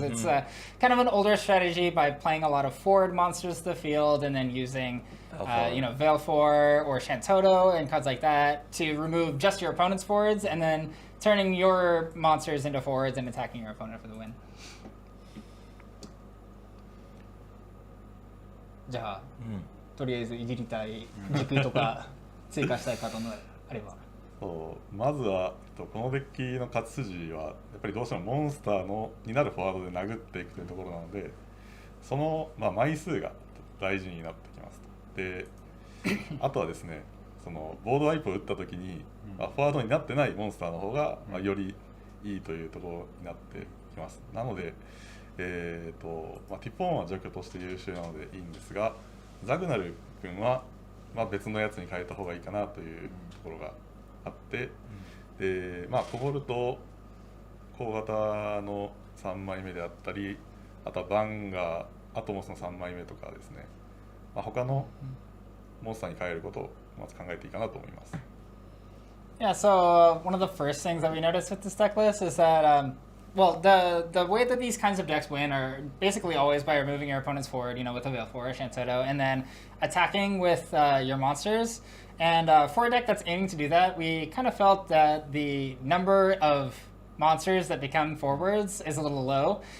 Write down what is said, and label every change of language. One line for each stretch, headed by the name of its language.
English: It's kind of an older strategy by playing a lot of forward monsters to the field and then using Veilfor or Shantoto and cards like that to remove just your opponent's forwards and then turning your monsters into forwards and attacking your opponent for the win.
Japanese: じゃあ、とりあえずいじりたい軸とか追加したいカードのあれば。そうまずはこのデッキの勝ち筋はやっぱりどうしてもモンスターになるフォワードで殴っていくというところなので、その、枚数が大事になってきますと。であとはですね、そのボードワイプを打った時に、フォワードになってないモンスターの方が、よりいいというところになってきます。なので、ティポンは除去として優秀なのでいいんですが、ザグナル君は、別のやつに変えた方がいいかなというところがあって、でコボルト小型の3枚目であったり、あとはバンガー、アトモスの3枚目とかですね、他のモンスターに変えることをまず考えていいかなと思います。
English: Yeah, so one of the first things that we noticed with this deck list is that, the way that these kinds of decks win are basically always by removing your opponent's forward, with a Veil 4 or Shantoto, and then attacking with your monsters. And for a deck that's aiming to do that, we kind of felt that the number of monsters that become forwards is a little low.